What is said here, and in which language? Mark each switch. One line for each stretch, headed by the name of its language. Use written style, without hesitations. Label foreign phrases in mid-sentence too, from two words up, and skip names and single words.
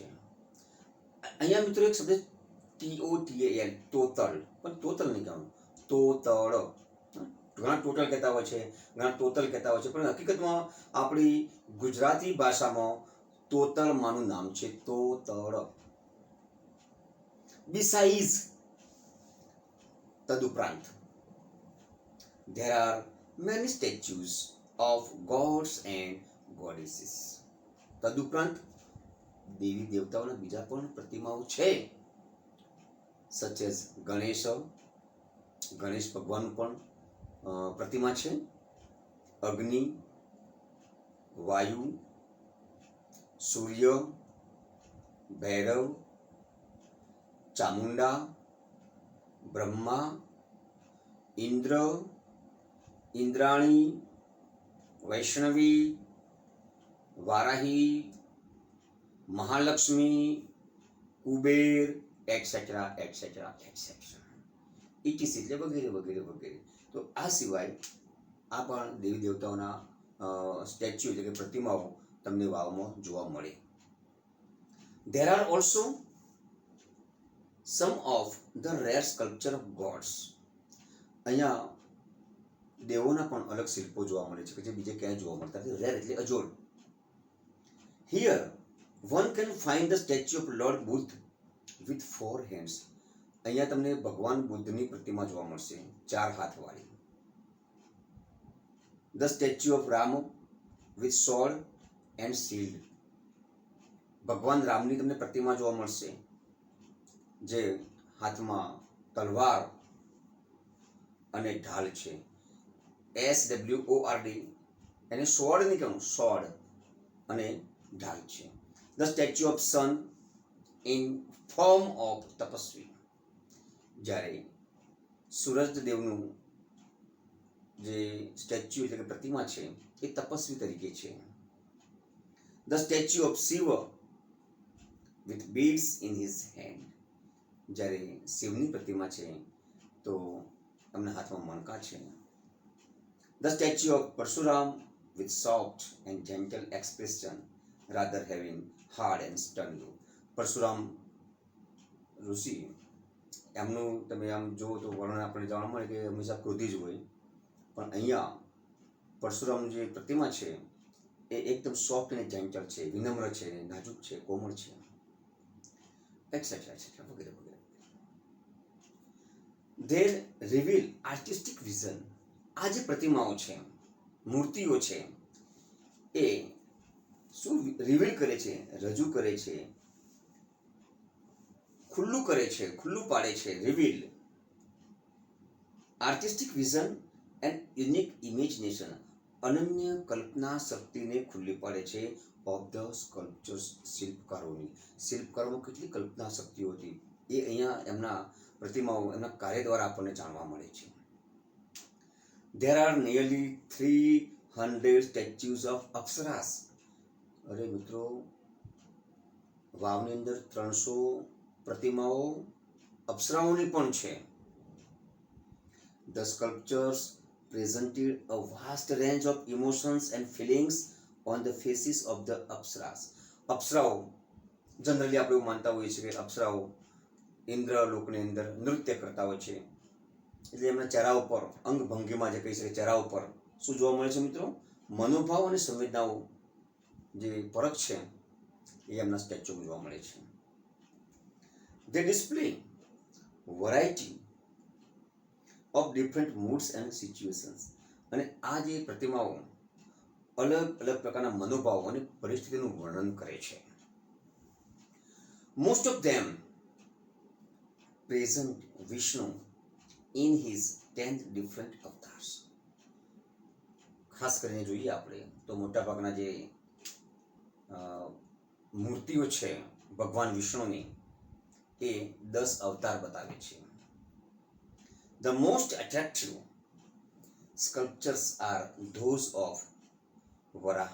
Gujarati: અહીંયા મિત્રો એક શબ્દ TOTAL, તોતળ, પણ તોતલ નહીં કહેવાનું, તોતળ. ઘણા ટોટલ કહેતા હોય છે, ઘણા તોતલ કહેતા હોય છે, પણ હકીકતમાં આપણી ગુજરાતી ભાષામાં તોતલ માનું નામ છે, તોતળ. બિસાઇઝ, તદુપરાંત,
English: there are many statues of gods and goddesses.
Gujarati: તદુપરાંત દેવી દેવતાઓના બીજા પણ પ્રતિમાઓ છે,
English: such as
Gujarati: ગણેશ ભગવાનનું પણ પ્રતિમા છે, અગ્નિ, વાયુ, સૂર્ય, ભૈરવ, ચામુંડા, બ્રહ્મા, ઇન્દ્ર, ઇન્દ્રાણી, વૈષ્ણવી, વારાહી, મહાલક્ષ્મી, કુબેર,
English: etcetera etcetera etcetera, etc
Gujarati: એટલે વગેરે વગેરે વગેરે. તો આ સિવાય આ પણ દેવી દેવતાઓના સ્ટેચ્યુ એટલે કે પ્રતિમાઓ તમને વાવમાં જોવા મળે.
English: There are also some of the rare sculpture of gods.
Gujarati: અહીંયા દેવોના પણ અલગ શિલ્પો જોવા મળે છે કે જે બીજે ક્યાંય જોવા મળતા નથી. રેર એટલે અજોડ.
English: Here one can find the statue of Lord Buddha with 4 hands.
Gujarati: અહીંયા તમને ભગવાન બુદ્ધની પ્રતિમા જોવા મળશે 4 હાથવાળી.
English: The statue of Ram with sword and shield.
Gujarati: ભગવાન રામની તમને પ્રતિમા જોવા મળશે જે હાથમાં તલવાર અને ઢાલ છે. SWORD, એને sword નહીં કહેવું, sword અને ઢાલ છે.
English: The statue of sun in form of તપસ્વી.
Gujarati: જ્યારે સૂરજ દેવનું જે સ્ટેચ્યુ એટલે કે પ્રતિમા છે એ તપસ્વી તરીકે છે.
English: The statue of Shiva with beads in his hand.
Gujarati: જ્યારે શિવની પ્રતિમા છે તો એમના હાથમાં મણકા છે.
English: The statue of Parsuram with soft and gentle expression rather having hard and stern look.
Gujarati: પરશુરામ ઋષિ એમનું તમે આમ જુઓ તો વર્ણન આપણે જાણવા મળે કે હંમેશા ક્રોધી જ હોય, પણ અહીંયા પરશુરામની જે પ્રતિમા છે એ એકદમ સોફ્ટ અને જેન્ટલ છે, વિનમ્ર છે, નાજુક છે, કોમળ છે,
English: etcetera etcetera
Gujarati: વગેરે વગેરે.
English: They reveal artistic vision.
Gujarati: આ જે પ્રતિમાઓ છે, મૂર્તિઓ છે, એ શું રિવીલ કરે છે, રજૂ કરે છે, ખુલ્લું કરે છે, ખુલ્લું પાડે છે.
English: reveal, artistic vision and unique imagination.
Gujarati: અનન્ય કલ્પના શક્તિને ખુલ્લી પાડે છે
English: of the sculptures,
Gujarati: શિલ્પકારોની. શિલ્પકારોમાં કેટલી કલ્પના શક્તિઓ હતી એ અહીંયા એમના પ્રતિમાઓ એમના કાર્ય દ્વારા આપણને જાણવા મળે છે.
English: There are nearly 300 statues of Apsaras.
Gujarati: અરે મિત્રો, વાવની અંદર 300 પ્રતિમાઓ અપ્સરાઓની પણ છે.
English: The sculptures presented a vast range of emotions and feelings on the faces of the Apsaras.
Gujarati: અપ્સરાઓ જનરલી આપણે એવું માનતા હોઈએ છીએ કે અપ્સરાઓ ઇન્દ્ર લોકની અંદર નૃત્ય કરતા હોય છે, એટલે એમના ચહેરા ઉપર અંગ ભંગીમાં જે કહી શકે ચહેરા ઉપર શું જોવા મળે છે મિત્રો? મનોભાવ અને સંવેદનાઓ જે ફરક છે એ એમના સ્ટેચ્યુમાં જોવા મળે છે.
English: They display variety of different moods and situations.
Gujarati: અને આ જે પ્રતિમાઓ અલગ અલગ પ્રકારના મનોભાવ અને પરિસ્થિતિનું વર્ણન કરે છે.
English: Most of them present Vishnu in his 10 different avatars.
Gujarati: ખાસ કરીને જોઈએ આપણે તો મોટાભાગના જે મૂર્તિઓ છે ભગવાન વિષ્ણુની એ 10 અવતાર બતાવે છે.
English: The most attractive sculptures are those of Varaha.